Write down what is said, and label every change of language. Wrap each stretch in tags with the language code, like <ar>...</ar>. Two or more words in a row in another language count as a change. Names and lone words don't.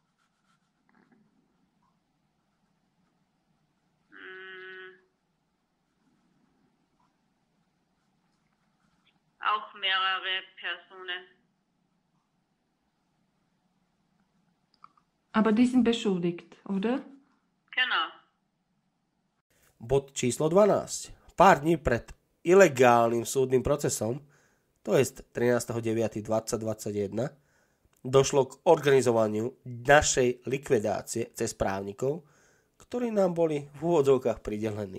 <de>Auch mehrere Personen. Aber die sind beschuldigt, oder? Genau.</de> <sk>Bod číslo 12. Pár dní pred ilegálnym súdnym procesom, to je 13.9.2021, došlo k organizovaniu našej likvidácie cez právnikov, ktorí nám boli v úvodzovkách pridelení.</sk>